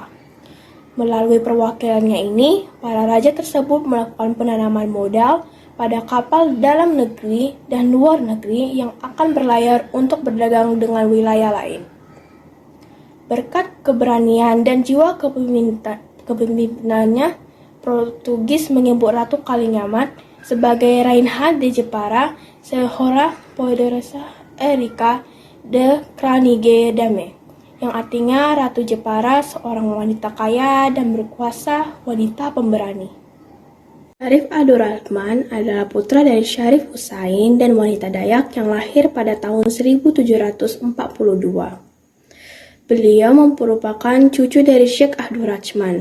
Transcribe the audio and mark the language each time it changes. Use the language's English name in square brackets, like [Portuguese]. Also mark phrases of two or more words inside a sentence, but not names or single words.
[Indonesian] Melalui perwakilannya ini, para raja tersebut melakukan penanaman modal pada kapal dalam negeri dan luar negeri yang akan berlayar untuk berdagang dengan wilayah lain. Berkat keberanian dan jiwa kepemimpinannya, Portugis menyebut Ratu Kalinyamat sebagai [Portuguese] Rainha de Jepara, Senhora Poderosa Erika [Dutch] de Kranige Dame, [Indonesian] yang artinya Ratu Jepara, seorang wanita kaya dan berkuasa, wanita pemberani. Syarif Abdurrahman adalah putra dari Syarif Husain dan wanita Dayak yang lahir pada tahun 1742. Beliau merupakan cucu dari Syekh Abdurrahman.